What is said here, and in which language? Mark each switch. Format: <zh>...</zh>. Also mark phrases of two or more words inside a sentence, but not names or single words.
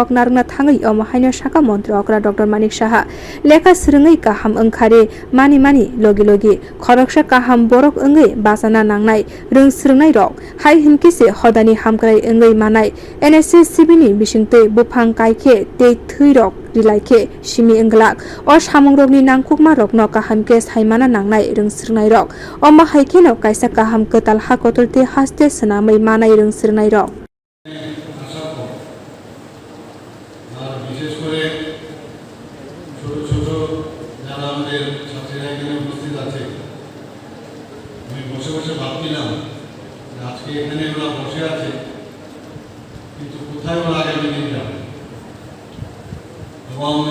<trp>नारंना थांगै अमहायनो शाखा मन्त्री अकरा डॉक्टर मानिक साहा लेखा स्रोङै काहाम ओंखारे मानि लगी लगी खरकसा काहाम बरक ओंगै बासाना नांनाय रोंस्रोंनाय रक हाय हिनकिसे हदानि हामक्राय ओंगै मानाय एनएसएस सिबिनि बिसिंतै बुफां कायखे ते थै रक रिलायखे सिमि ओंगलाक अ सामं रकनि नांखुकमा रकनो काहामके सायमाना नांनाय रोंस्रोंनाय रक अमा हायखेनो कायसा काहाम कताल हाकतलते हास्ते सनामै मानाय रोंस्रोंनाय रक</trp> <bn>বসে বসে ভাবছিলাম আজকে এখানে ওরা বসে আছে কিন্তু কোথায় ওরা আগামী দিন যাবে এবং</bn>